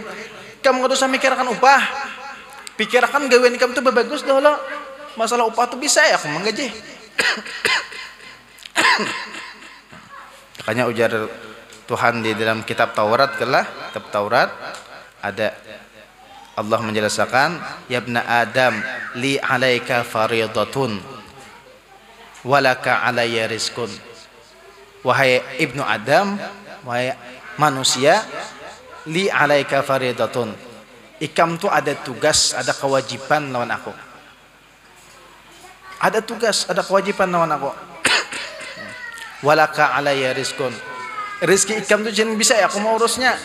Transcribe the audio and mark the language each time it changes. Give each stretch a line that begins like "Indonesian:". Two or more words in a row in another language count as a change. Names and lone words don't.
Banjar: Kamu gak usah mikirkan upah. Pikirkan gawean kamu tuh bagus dah lo. Masalah upah tuh bisa ya aku menggaji. Makanya ujar Tuhan di dalam kitab Taurat kelah, kitab Taurat ada Allah menjelaskan,
Arabic: يا ابن آدم لي عليك فريضة ولك علي رزق.
Indonesian: Wahai ibnu Adam, wahai manusia,
Arabic: لي عليك فريضة.
Banjar: Ikam tu ada tugas, ada kewajiban lawan aku. Ada tugas, ada kewajiban lawan aku.
Arabic: ولك علي رزق.
Banjar: Rizki ikam tu jangan bisa ya aku mau urusnya.